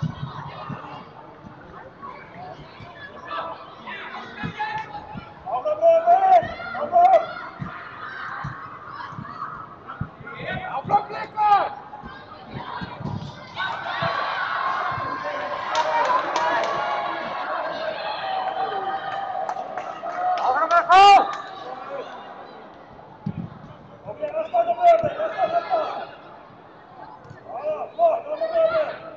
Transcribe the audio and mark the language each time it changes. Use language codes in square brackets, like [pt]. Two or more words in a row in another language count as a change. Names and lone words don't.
[is] Áfram Breiðablik! Áfram! Áfram Blikar! Áfram með Kál! [sv] Okej, nästa Breiðablik! Nästa! Ja, [is] flott! Áfram Breiðablik!